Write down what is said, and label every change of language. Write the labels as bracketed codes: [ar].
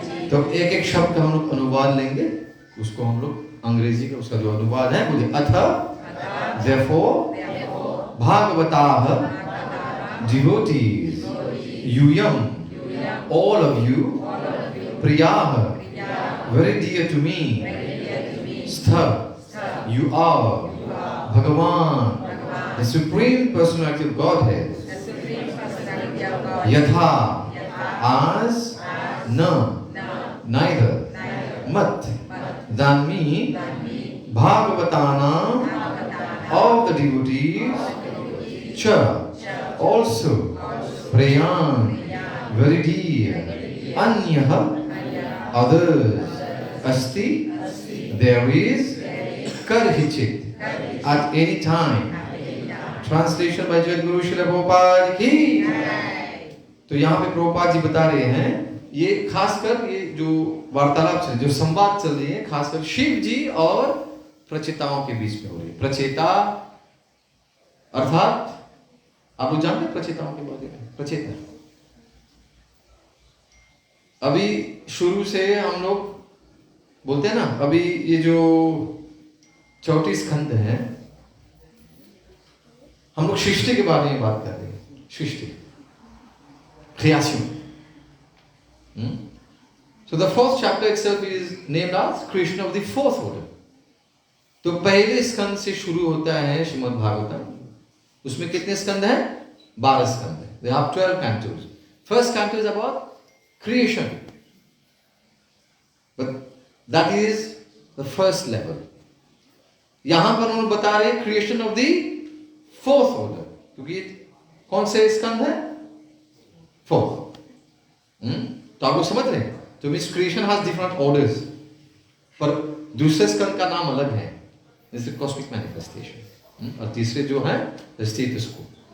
[hi] तो एक एक शब्द का हम लोग अनुवाद लेंगे, उसको हम लोग अंग्रेजी का उसका जो अनुवाद है बोलिए। [en] अथ therefore भागवताः devotees, यूयम् all of you, प्रियाः very dear to me, stha you are, भगवान the supreme personality of Godhead, यथा as न neither mat than me, bhagavatana of the devotees, cha also, prayan very dear, anyah others, asti there is, karhichit at any time. Translation by Jadguru Srila Prabhupada की। [hi] तो यहाँ पे प्रभुपाद जी बता रहे हैं, ये खासकर ये जो वार्तालाप चल, जो संवाद चल रही है, खासकर शिव जी और प्रचेताओं के बीच में हो रही है। प्रचेता अर्थात आप लोग जानते हैं प्रचेताओं के बारे में? प्रचेता अभी शुरू से हम लोग बोलते हैं ना, अभी ये जो चौथी स्कंद है, हम लोग सृष्टि के बारे में बात कर रहे हैं। सृष्टि, creation. [en] So the fourth chapter itself is named as creation of the fourth order. [hi] तो पहले स्कंद से शुरू होता है श्रीमद् भागवतम। उसमें कितने स्कंद हैं? 12 स्कंद हैं। [en] They have 12 cantos. First canto is about creation, but that is the first level. [hi] यहां पर उन्होंने बता रहे हैं [en] creation of the fourth order, [hi] क्योंकि कौन से स्कंद है? [en] Fourth. [hi] तो आप लोग समझ रहे हैं? तो [en] means creation has different orders, [hi] पर दूसरे स्कंद का नाम अलग है, जैसे कॉस्मिक मैनिफेस्टेशन, और तीसरे जो है स्टेटस को।